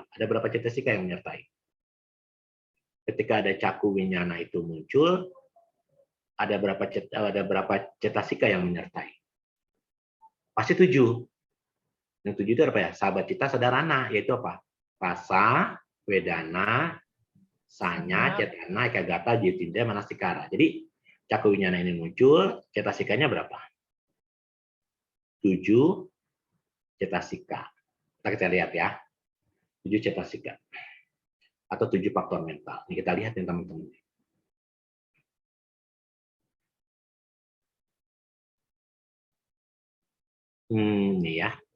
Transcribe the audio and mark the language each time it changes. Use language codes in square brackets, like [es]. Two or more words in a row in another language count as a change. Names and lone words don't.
[id] Ada berapa cetasika yang menyertai? Ketika ada caku winyana itu muncul, ada berapa cetasika yang menyertai? Pasti 7. Yang 7 itu apa ya? Sahabat [pi] cita sadarana, [id] yaitu apa? Rasa, [pi] wedana, sanya, cetana, ekagata, jitindra, manasikara. [id] Jadi [pi] caku winyana [id] ini muncul, cetasikanya berapa? 7 cetasika. Kita lihat ya. 7 cetasika. Atau 7 faktor mental. Ini kita lihat ya teman-teman. Ini ya.